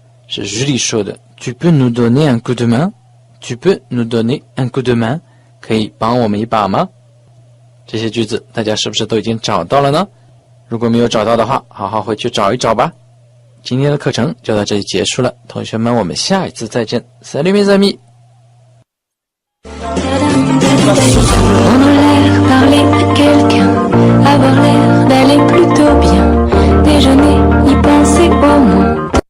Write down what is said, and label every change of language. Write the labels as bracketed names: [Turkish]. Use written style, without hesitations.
[Chinese] 是日历说的 [French] Tu peux nous donner un coup de main？ Tu peux nous donner un coup de main？ [Chinese] 可以帮我们一把吗？这些句子大家是不是都已经找到了呢？如果没有找到的话，好好回去找一找吧。今天的课程就到这里结束了，同学们，我们下一次再见。 [French] Salut mes amis！ Prendre l'air, parler à quelqu'un, avoir l'air d'aller plutôt bien, déjeuner, y penser au moins.